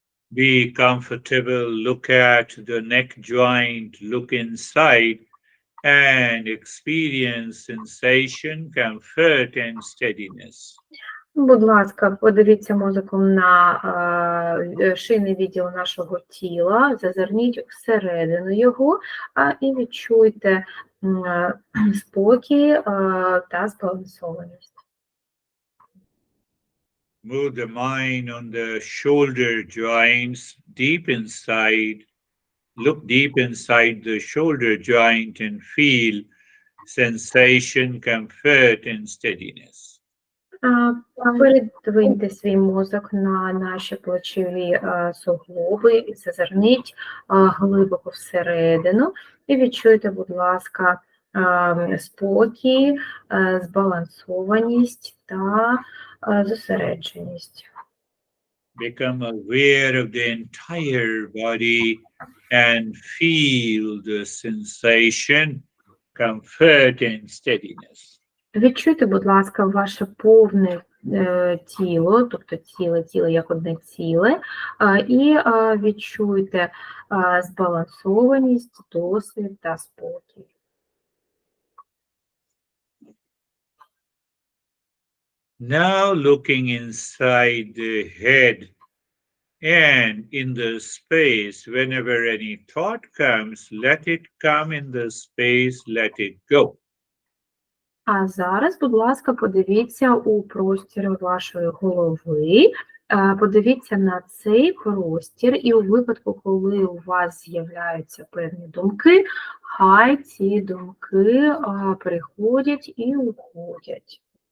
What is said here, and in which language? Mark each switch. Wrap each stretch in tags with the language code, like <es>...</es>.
<en>Be comfortable, look at the neck joint, look inside, and experience sensation, comfort, and steadiness.</en> <uk>Будь ласка, подивіться мозоком на шийний відділ нашого тіла, зазирніть всередину його і відчуйте спокій та збалансованість.</uk> <en>Move the mind on the shoulder joints deep inside. Look deep inside the shoulder joint and feel sensation, comfort, and steadiness.</en> <uk>Передвиньте свій мозок на наші плечові суглоби і зазирніть глибоко всередину і відчуйте, будь ласка, спокій, збалансованість та зосередженість.</uk> <en>Become aware of the entire body and feel the sensation, comfort, and steadiness.</en> <uk>Відчуйте, будь ласка, ваше повне тіло, тобто тіло як одне ціле, і відчуйте збалансованість, досвід та спокій.</uk> <en>Now looking inside the head and in the space, whenever any thought comes, let it come in the space, let it go.</en> <uk>А зараз, будь ласка, подивіться у простір вашої голови, подивіться на цей простір, і у випадку, коли у вас з'являються певні думки, хай ці думки приходять і уходять.</uk>